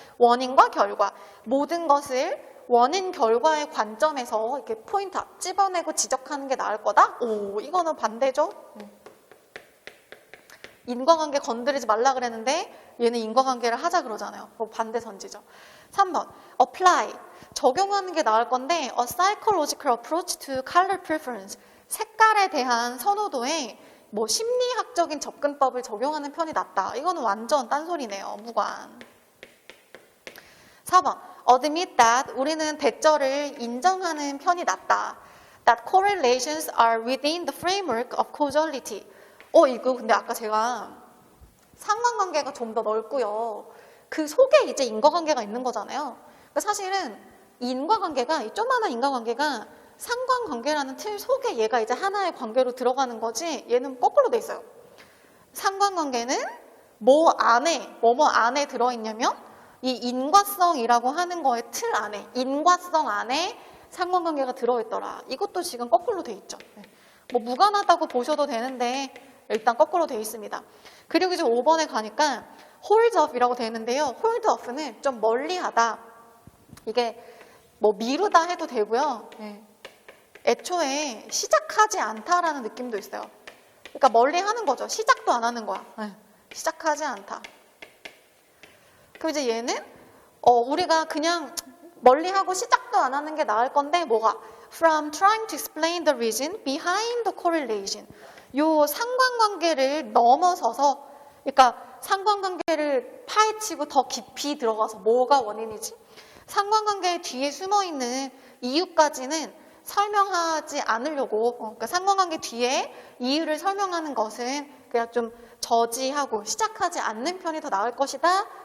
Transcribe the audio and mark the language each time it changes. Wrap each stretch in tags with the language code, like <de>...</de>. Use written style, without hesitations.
<ko>원인과 결과, 모든 것을 원인 결과의 관점에서 이렇게 포인트 찝어내고 지적하는 게 나을 거다? 오, 이거는 반대죠? 인과관계 건드리지 말라 그랬는데 얘는 인과관계를 하자 그러잖아요. 반대 선지죠. 3번, apply. 적용하는 게 나을 건데</ko> <en>a psychological approach to color preference.</en> <ko>색깔에 대한 선호도에 뭐 심리학적인 접근법을 적용하는 편이 낫다. 이거는 완전 딴소리네요. 무관. 4번,</ko> <en>admit that.</en> <ko>우리는 대절을 인정하는 편이 낫다.</ko> <en>That correlations are within the framework of causality.</en> <ko>이거 근데 아까 제가 상관관계가 좀 더 넓고요. 그 속에 이제 인과관계가 있는 거잖아요. 그러니까 사실은 인과관계가, 이 조그마한 인과관계가 상관관계라는 틀 속에 얘가 이제 하나의 관계로 들어가는 거지 얘는 거꾸로 돼 있어요. 상관관계는 뭐 안에 들어있냐면 이 인과성이라고 하는 거의 틀 안에, 인과성 안에 상관관계가 들어있더라. 이것도 지금 거꾸로 돼 있죠. 뭐 무관하다고 보셔도 되는데 일단 거꾸로 돼 있습니다. 그리고 이제 5번에 가니까 hold up이라고 돼 있는데요. hold up는 좀 멀리하다. 이게 뭐 미루다 해도 되고요. 애초에 시작하지 않다라는 느낌도 있어요. 그러니까 멀리 하는 거죠. 시작도 안 하는 거야. 시작하지 않다. 그럼 이제 얘는 우리가 그냥 멀리 하고 시작도 안 하는 게 나을 건데 뭐가?</ko> <en>From trying to explain the reason behind the correlation.</en> <ko>요 상관관계를 넘어서서, 그러니까 상관관계를 파헤치고 더 깊이 들어가서 뭐가 원인이지? 상관관계 뒤에 숨어있는 이유까지는 설명하지 않으려고, 그러니까 상관관계 뒤에 이유를 설명하는 것은 그냥 좀 저지하고 시작하지 않는 편이 더 나을 것이다.</ko>